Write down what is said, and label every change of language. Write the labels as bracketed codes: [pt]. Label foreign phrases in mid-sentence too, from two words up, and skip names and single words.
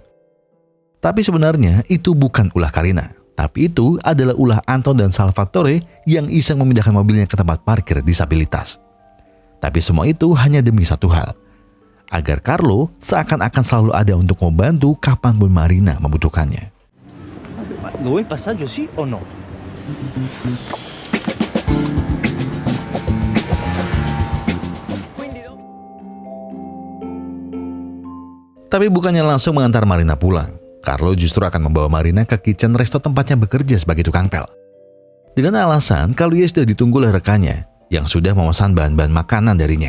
[id] Tapi sebenarnya itu bukan ulah Karina. Tapi itu adalah ulah Anton dan Salvatore yang iseng memindahkan mobilnya ke tempat parkir disabilitas. Tapi semua itu hanya demi satu hal. Agar Carlo seakan-akan selalu ada untuk membantu kapanpun Marina membutuhkannya. [it] Lo vuoi il passaggio sì o no? [id] Tapi bukannya langsung mengantar Marina pulang. Carlo justru akan membawa Marina ke kitchen resto tempatnya bekerja sebagai tukang pel. Dengan alasan kalau ia sudah ditunggu oleh rekannya yang sudah memesan bahan-bahan makanan darinya.